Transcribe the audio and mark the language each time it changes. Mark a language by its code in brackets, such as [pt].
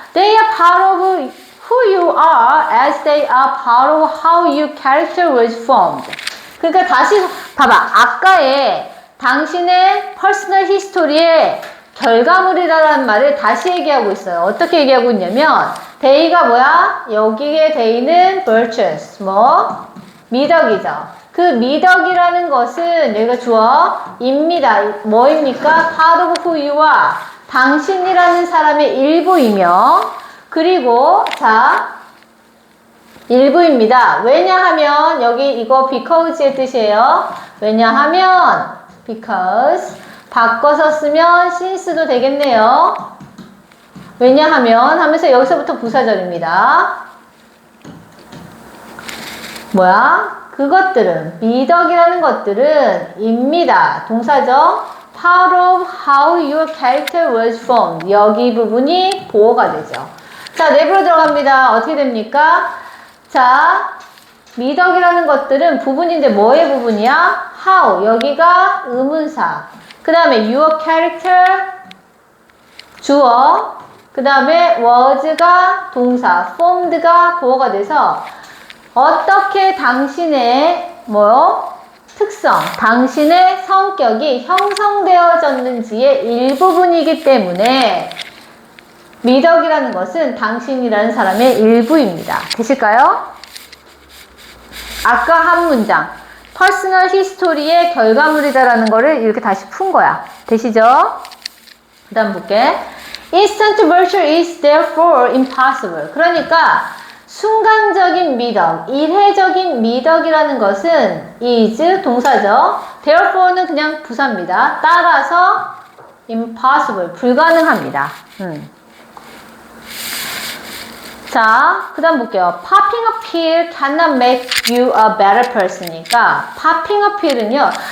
[en] They are part of who you are as they are part of how your character was formed. [ko] 그러니까 다시 봐봐. 아까의 당신의 퍼스널 히스토리의 결과물이라는 말을 다시 얘기하고 있어요. 어떻게 얘기하고 있냐면 they가 여기에 they는 virtues, 미덕이죠. 그 미덕이라는 것은 여기가 주어입니다. 뭐입니까? [en] part of who you are. [ko] 당신이라는 사람의 일부이며, 그리고 일부입니다. 왜냐하면 여기 이거 because의 뜻이에요. 왜냐하면 because 바꿔서 쓰면 since도 되겠네요. 왜냐하면 하면서 여기서부터 부사절입니다. 뭐야? 그것들은 미덕이라는 것들은 입니다. 동사죠. [en] Part of how your character was formed. [ko] 여기 부분이 보어가 되죠. 자, 내부로 들어갑니다. 어떻게 됩니까? 자, 미덕이라는 것들은 부분인데 뭐의 부분이야? How. 여기가 의문사. 그 다음에 your character 주어. 그 다음에 was가 동사. formed가 보어가 돼서 어떻게 당신의 특성, 당신의 성격이 형성되어졌는지의 일부분이기 때문에 미덕이라는 것은 당신이라는 사람의 일부입니다. 되실까요? 아까 한 문장 퍼스널 히스토리의 결과물이다라는 거를 이렇게 다시 푼 거야. 되시죠? 그 다음 볼게. [en] Instant virtue is therefore impossible. [ko] 그러니까 순간적인 미덕, 일회적인 미덕이라는 것은 is 동사죠. Therefore는 그냥 부사입니다. 따라서 impossible, 불가능합니다. 자, 그 다음 볼게요. [en] Popping a pill cannot make you a better person이니까 popping a pill은요.